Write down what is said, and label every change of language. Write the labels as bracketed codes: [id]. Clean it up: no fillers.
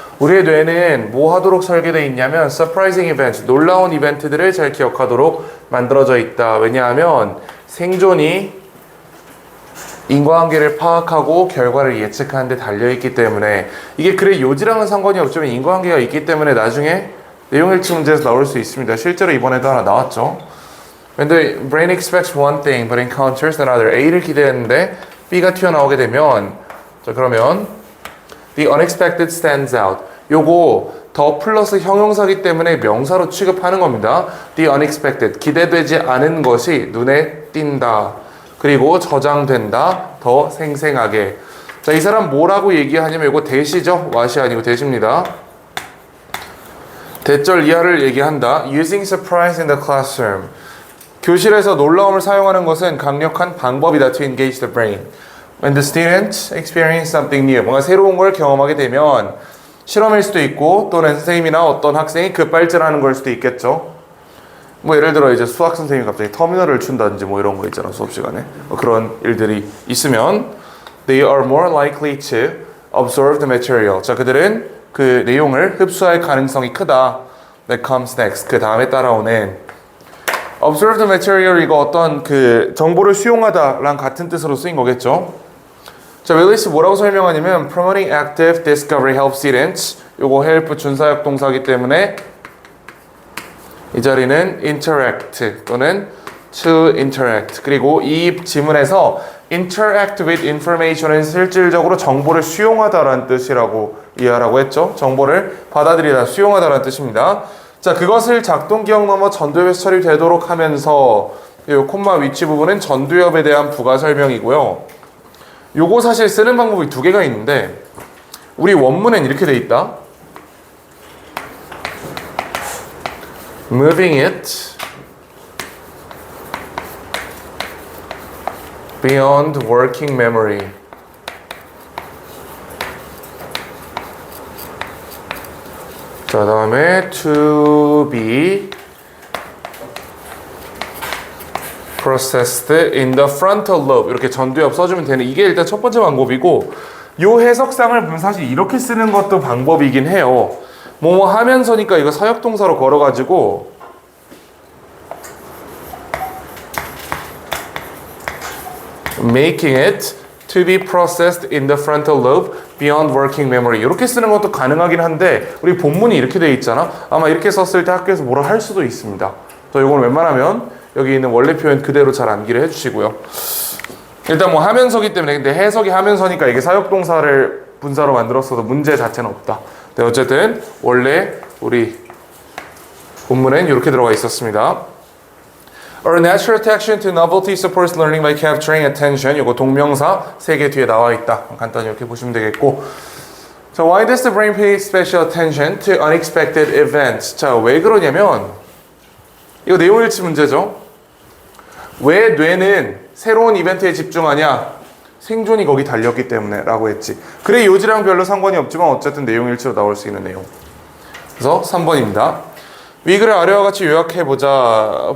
[ko] 우리의 뇌는 뭐 하도록 설계되어 있냐면 [en] surprising events, [ko] 놀라운 이벤트들을 잘 기억하도록 만들어져 있다. 왜냐하면 생존이 인과관계를 파악하고 결과를 예측하는 데 달려있기 때문에, 이게 그래 요지랑은 상관이 없지만 인과관계가 있기 때문에 나중에 내용일치 문제에서 나올 수 있습니다. 실제로 이번에도 하나 나왔죠. [en] When the brain expects one thing but encounters another. [ko] A를 기대했는데 B가 튀어나오게 되면, 자 그러면 [en] the unexpected stands out. [ko] 요거 더 플러스 형용사기 때문에 명사로 취급하는 겁니다. [en] The unexpected, [ko] 기대되지 않은 것이 눈에 띈다. 그리고 저장된다. 더 생생하게. 자, 이 사람 뭐라고 얘기하냐면 이거 대시죠? what이 아니고 대시입니다. 대절 이하를 얘기한다. [en] Using surprise in the classroom. [ko] 교실에서 놀라움을 사용하는 것은 강력한 방법이다. [en] To engage the brain. When the students experience something new. [ko] 뭔가 새로운 걸 경험하게 되면 실험일 수도 있고, 또는 선생님이나 어떤 학생이 급발진하는 걸 수도 있겠죠. 뭐 예를 들어 이제 수학 선생님이 갑자기 터미널을 춘다든지 뭐 이런 거 있잖아, 수업 시간에. 그런 일들이 있으면 [en] they are more likely to absorb the material. [ko] 자, 그들은 그 내용을 흡수할 가능성이 크다. [en] That comes next. [ko] 그 다음에 따라오는 [en] observe the material, [ko] 이거 어떤 그 정보를 수용하다랑 같은 뜻으로 쓰인 거겠죠. 자, 윌리스 뭐라고 설명하냐면 [en] promoting active discovery helps students. [ko] 요거 help 준사역 동사이기 때문에 이 자리는 interact 또는 to interact. 그리고 이 지문에서 [en] interact with information [ko] 은 실질적으로 정보를 수용하다라는 뜻이라고 이해하라고 했죠. 정보를 받아들이다, 수용하다라는 뜻입니다. 자, 그것을 작동기억 넘어 전두엽에서 처리되도록 하면서, 이 콤마 위치 부분은 전두엽에 대한 부가 설명이고요. 요거 사실 쓰는 방법이 두 개가 있는데, 우리 원문엔 이렇게 돼 있다. [en] Moving it beyond working memory. [ko] 자, 다음에 [en] to be processed in the frontal lobe. [ko] 이렇게 전두엽 써주면 되는, 이게 일단 첫 번째 방법이고, 요 해석상을 보면 사실 이렇게 쓰는 것도 방법이긴 해요. 뭐뭐 하면서니까 이거 사역동사로 걸어가지고 [en] making it to be processed in the frontal lobe beyond working memory. [ko] 이렇게 쓰는 것도 가능하긴 한데, 우리 본문이 이렇게 돼 있잖아. 아마 이렇게 썼을 때 학교에서 뭐라 할 수도 있습니다. 그래서 이건 웬만하면 여기 있는 원래 표현 그대로 잘 암기를 해주시고요. 일단 뭐 하면서기 때문에, 근데 해석이 하면서니까 이게 사역동사를 분사로 만들었어도 문제 자체는 없다. 네, 어쨌든 원래 우리 본문엔 이렇게 들어가 있었습니다. [en] Our natural attraction to novelty supports learning by capturing attention. [ko] 이거 동명사 3개 뒤에 나와 있다. 간단히 이렇게 보시면 되겠고. [en] 자, why does the brain pay special attention to unexpected events? [ko] 자, 왜 그러냐면 이거 내용일치 문제죠. 왜 뇌는 새로운 이벤트에 집중하냐? 생존이 거기 달렸기 때문에 라고 했지. 그래 요지랑 별로 상관이 없지만 어쨌든 내용일치로 나올 수 있는 내용. 그래서 3번입니다. 위글을 아래와 같이 요약해보자.